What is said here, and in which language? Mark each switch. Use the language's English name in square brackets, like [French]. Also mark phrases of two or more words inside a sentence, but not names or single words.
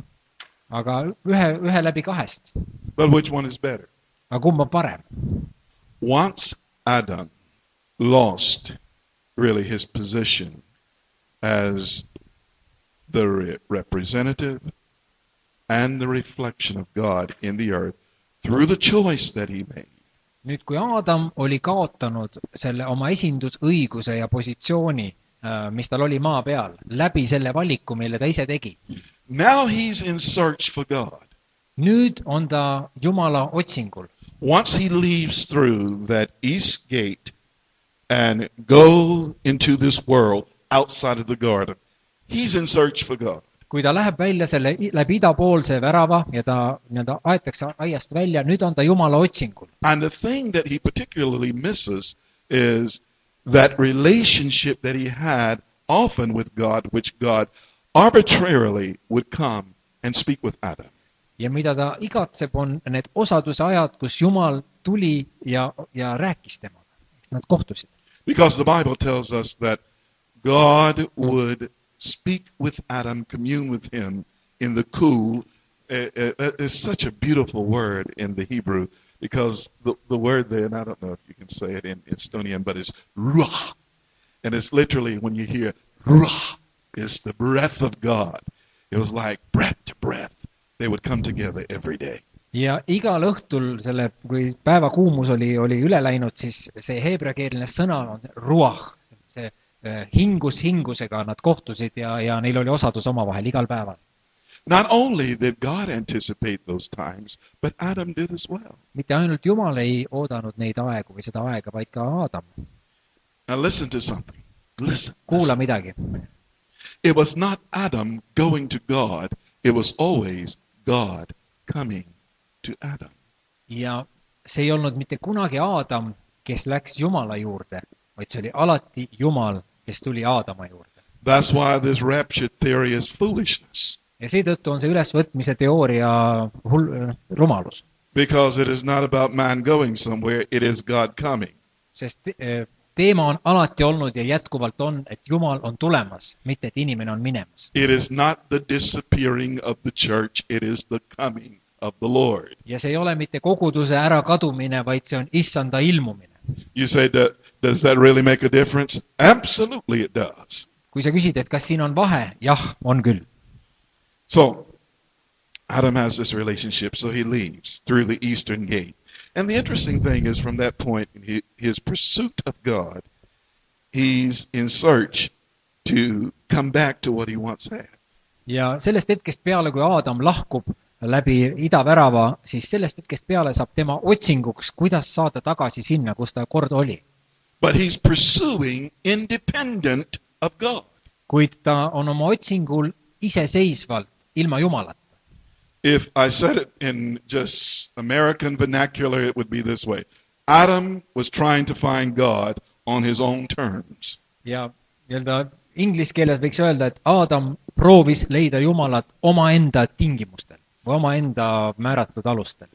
[Estonian] Aga ühe läbi kahest. [English] But which one is better? [Estonian] Aga kumb on parem? [English] Once Adam lost really his position as the representative and the reflection of God in the earth through the choice that he made. [Estonian] Nüüd, kui Aadam oli kaotanud selle oma esindusõiguse ja positsiooni, mis tal oli maa peal, läbi selle valiku, mille ta ise tegi. [English] Now he's in search for God. [Estonian] Nüüd on ta Jumala otsingul. [English] Once he leaves through that east gate and go into this world outside of the garden, he's in search for God. [Estonian] Kui ta läheb välja selle läbi idapoolse värava ja ta nii-öelda aetakse aiast välja, nüüd on ta Jumala otsingul. [English] And the thing that he particularly misses is that relationship that he had often with God, which God arbitrarily would come and speak with Adam. [Estonian] Ja mida ta igatseb, on need osaduse ajad, kus Jumal tuli ja rääkis temaga. Nad kohtusid. [English] Because the Bible tells us that God would speak with Adam, commune with him in the cool. It's such a beautiful word in the Hebrew, because the word there, and I don't know if you can say it in Estonian, but it's ruach. And it's literally, when you hear ruach, it's the breath of God. It was like breath to breath. They would come together every day. [Estonian] Ja igal õhtul, kui päeva kuumus oli üle läinud, siis see heebreakeelne sõna on ruach. See hingusega nad kohtusid ja neil oli osadus omavahel igal päeval. [English] Not only did God anticipate those times, but Adam did as well. [Estonian] Mitte ainult Jumal ei oodanud neid aegu või seda aega, vaid ka Aadam. [English] Now listen to something. Listen. [Estonian] Kuula midagi. [English] It was not Adam going to God. It was always God coming to Adam. [Estonian] Ja see ei olnud mitte kunagi Aadam, kes läks Jumala juurde, vaid see oli alati Jumal, kes tuli Aadama juurde. [English] That's why this rapture theory is foolishness. [Estonian] Ja seetõttu on see ülesvõtmise teooria rumalus. [English] Because it is not about man going somewhere, it is God coming. [Estonian] Sest teema on alati olnud ja jätkuvalt on, et Jumal on tulemas, mitte et inimene on minemas. [English] It is not the disappearing of the church, it is the coming of the Lord. [Estonian] Ja see ei ole mitte koguduse ära kadumine, vaid see on issanda ilmumine. [English] You say, does that really make a difference? Absolutely it does. [Estonian] Kui sa küsid, et kas siin on vahe? Jah, on küll. [English] So, Adam has this relationship, so he leaves through the eastern gate. And the interesting thing is, from that point, in his pursuit of God, he's in search to come back to what he once had. [Estonian] Ja sellest hetkest peale, kui Aadam lahkub läbi idavärava, siis sellest hetkest peale saab tema otsinguks, kuidas saada tagasi sinna, kus ta kord oli. [English] But he's pursuing independent of God. [Estonian] Kuid ta on oma otsingul iseseisvalt, ilma Jumalata. [English] If I said it in just American vernacular, it would be this way. Adam was trying to find God on his own terms. [Estonian] Ja inglise keeles võiks öelda, et Aadam proovis leida Jumalat omaenda tingimustel või omaenda määratud alustel.